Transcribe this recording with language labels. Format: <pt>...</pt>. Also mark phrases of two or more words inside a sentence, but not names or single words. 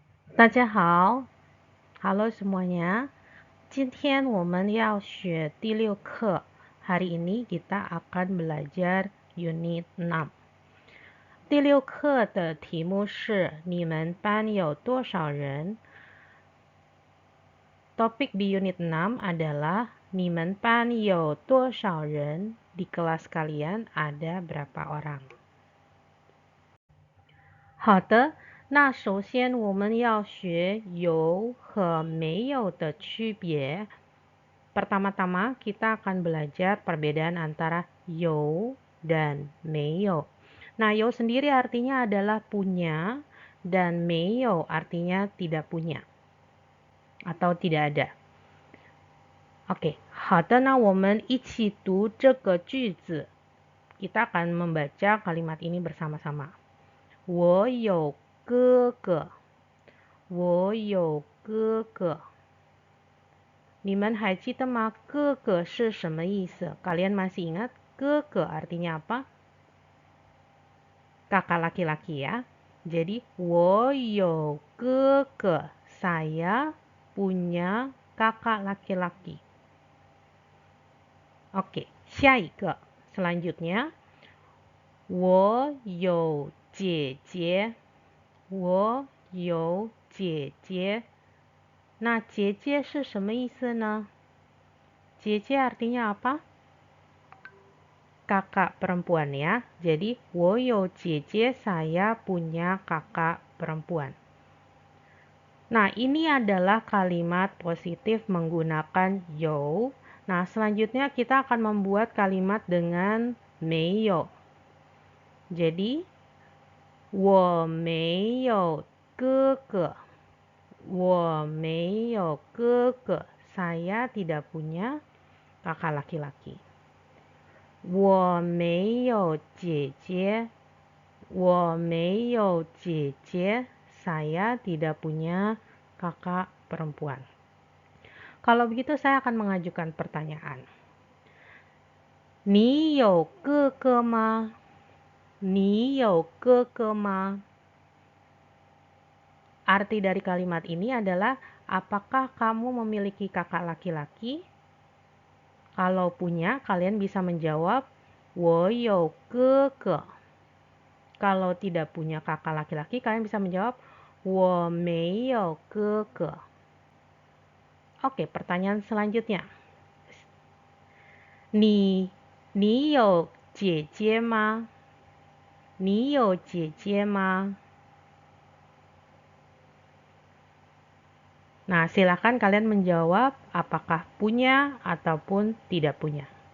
<zh>大家好，</zh> <id>Halo semuanya.</id> <zh>今天我们要学第六课.</zh> <id>Hari ini kita akan belajar unit 6.</id> <zh>第六课的题目是你们班有多少人?</zh> <id>Topik di unit 6 adalah</id> <zh>你们班有多少人?</zh> <id>Di kelas kalian ada berapa orang?</id> <zh>好的，那首先我们要学有和没有的区别。</zh> <id>Pertama-tama kita akan belajar perbedaan antara</id> <zh>you dan 没有.</zh> <id>Nah, you sendiri artinya adalah punya dan 没有 artinya tidak punya atau tidak ada. Oke,</id> <zh>好的，那我们一起读这个句子.</zh> <id>Kita akan membaca kalimat ini bersama-sama.</id> <zh>我有哥哥，我有哥哥。你们还记得吗？哥哥是什么意思？</zh> <id>Kalian masih ingat? 哥哥 artinya apa? Kakak laki-laki ya. Jadi,</id> <zh>我有哥哥,</zh> <id>saya punya kakak laki-laki. Oke,</id> <zh>下一个 selanjutnya. 我有姐姐，我有姐姐。那姐姐是什么意思呢？</zh> <id>姐姐 artinya apa? Kakak perempuan ya. Jadi,</id> <zh>我有姐姐,</zh> <id>saya punya kakak perempuan. Nah, ini adalah kalimat positif menggunakan 有. Nah, selanjutnya kita akan membuat kalimat dengan 没有.</id> <zh>Jadi, 我没有哥哥，我没有哥哥,</zh> <id>saya tidak punya kakak laki-laki.</id> <zh>我没有姐姐，我没有姐姐,</zh> <id>saya tidak punya kakak perempuan. Kalau begitu saya akan mengajukan pertanyaan.</id> <zh>你有哥哥吗？你有哥哥吗?</zh> <id>Arti dari kalimat ini adalah, apakah kamu memiliki kakak laki-laki? Kalau punya, kalian bisa menjawab,</id> <zh>我有哥哥.</zh> <id>Kalau tidak punya kakak laki-laki, kalian bisa menjawab,</id> <zh>我没有哥哥.</zh> <id>Oke, pertanyaan selanjutnya.</id> <zh>你有姐姐吗？你有姐姐吗?</zh> <id>Nah, silakan kalian menjawab apakah punya ataupun tidak punya.</id>